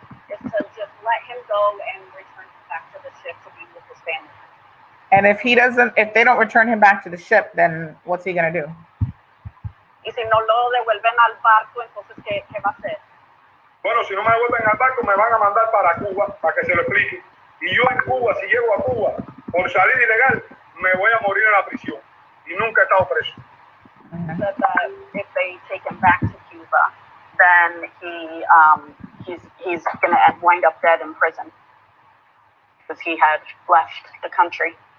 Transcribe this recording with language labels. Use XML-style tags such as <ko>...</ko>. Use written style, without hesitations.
<en>Is to just let him go and return back to the ship to be with his family. And if they don't return him back to the ship, then what's he gonna do?</en> <es>Y si no lo devuelven al barco, entonces ¿qué va a hacer? Bueno, si no me devuelven al barco, me van a mandar para Cuba para que se lo explique. Y yo en Cuba, si llego a Cuba por salir ilegal, me voy a morir en la prisión. Y nunca he estado preso.</es> <en>That if they take him back to Cuba, then he's going to wind up dead in prison because he had left the country.</en>